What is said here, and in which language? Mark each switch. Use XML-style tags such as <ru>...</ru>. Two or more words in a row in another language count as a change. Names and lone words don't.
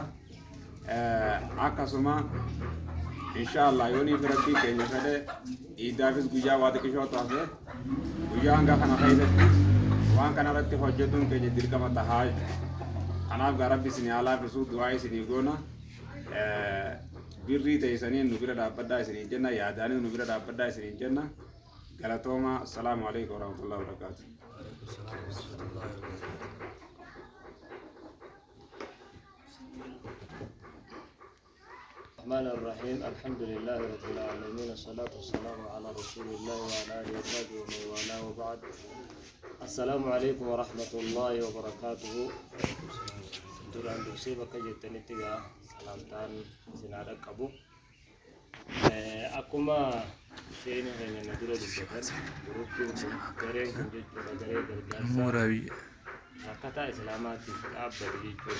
<om>Akkasuma inshallah yoonii firatti keenya fedhe iidaafis guyyaa waa xiqqishoo taate guyyaa hanga kana keessatti waan kana irratti hojjetuun keenya dirqama tahaa. Kanaaf gaa Rabbi isinii haa laafisu du'aa isinii goona. Birrii teessanii nu bira dhaabbadhaa isiniin jenna yaadaanii nu bira dhaabbadhaa isiniin jenna.</om> <ar>Galatooma. السلام عليكم ورحمة الله وبركاته. الرحمن الرحيم الحمد لله رب العالمين الصلاة والسلام على رسول الله وعلى آله وصحبه ومن والاه وبعد السلام عليكم ورحمة الله وبركاته.</ar> <om>duraan dursee bakka jettanitti gaa salaamtaan isin haa dhaqqabu. Akkuma seeni keenya na dura dubbatan guruppiin kun gareen kun jechuudha garee gargaarsaa rakkataa islaamaatiif dhaabbate jechuudha.</om>